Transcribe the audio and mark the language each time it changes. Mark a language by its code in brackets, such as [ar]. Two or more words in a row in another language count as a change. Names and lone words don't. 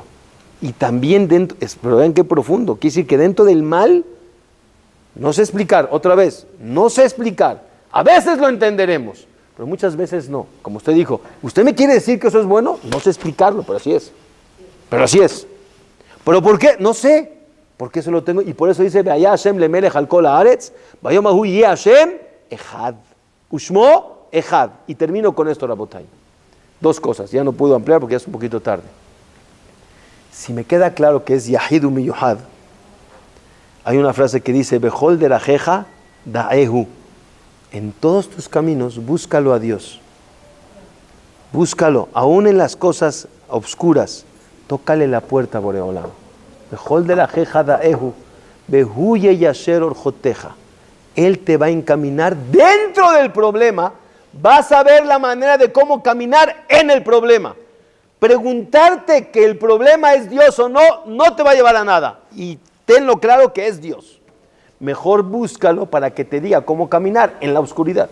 [es] Y también dentro, pero vean qué profundo, quiere decir que dentro del mal, no sé explicar, otra vez, no sé explicar. A veces lo entenderemos, pero muchas veces no. Como usted dijo, ¿usted me quiere decir que eso es bueno? No sé explicarlo, pero así es. ¿Pero por qué? No sé. Porque eso lo tengo, y por eso dice, [he] והיה ה׳ למלך על כל הארץ ביום ההוא יהיה ה׳ אחד ושמו אחד. [es] Y termino con esto, Rabotay. 2 cosas, ya no puedo ampliar porque ya es un poquito tarde. Si me queda claro que es [he] יחיד ומיוחד, [es] hay una frase que dice, [he] בכל דרכיך דעהו. [es] En todos tus caminos, búscalo a Dios. Búscalo, aún en las cosas obscuras, tócale la puerta a Boreolam. [he] בכל דרכיך דעהו והוא יישר ארחתיך. [es] Él te va a encaminar dentro del problema, vas a ver la manera de cómo caminar en el problema. Preguntarte que el problema es Dios o no, no te va a llevar a nada. Y tenlo claro que es Dios. Mejor búscalo para que te diga cómo caminar en la oscuridad.